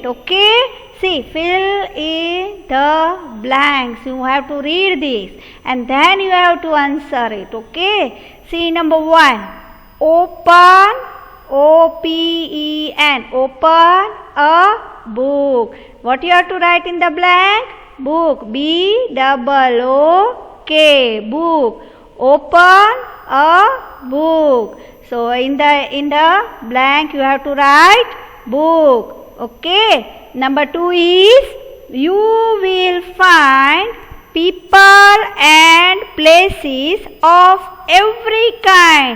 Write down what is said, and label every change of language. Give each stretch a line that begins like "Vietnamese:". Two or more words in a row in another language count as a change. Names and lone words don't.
English: Okay. See, fill in the blanks. You have to read this and then you have to answer it. Okay. See number 1. Open, O-P-E-N. Open a book. What you have to write in the blank? Book. B-O-O-K. Book. Open a book. So in the blank you have to write book. Okay. Number 2 is you will find people and places of every kind.